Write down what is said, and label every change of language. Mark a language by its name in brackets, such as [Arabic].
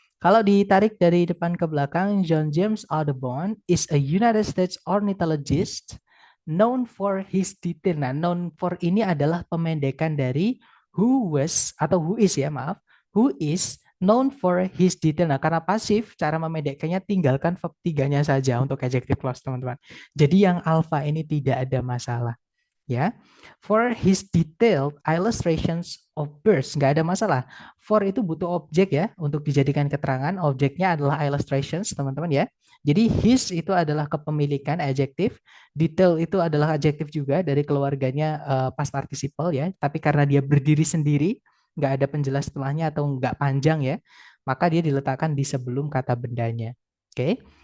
[Indonesian] Kalau ditarik dari depan ke belakang, [English] John James Audubon is a United States ornithologist known for his detail. [Indonesian] Nah, known for ini adalah pemendekan dari who was atau who is ya, maaf. [English] Who is known for his detail. [Indonesian] Nah, karena pasif, cara memendekkannya tinggalkan verb tiganya saja untuk adjective clause, teman-teman. Jadi yang alpha ini tidak ada masalah ya. [English] For his detailed illustrations of birds, [Indonesian] nggak ada masalah. For itu butuh objek ya untuk dijadikan keterangan. Objeknya adalah illustrations, teman-teman ya. Jadi his itu adalah kepemilikan adjektif, detail itu adalah adjektif juga dari keluarganya past participle ya. Tapi karena dia berdiri sendiri, nggak ada penjelas setelahnya atau nggak panjang ya, maka dia diletakkan di sebelum kata bendanya. Oke.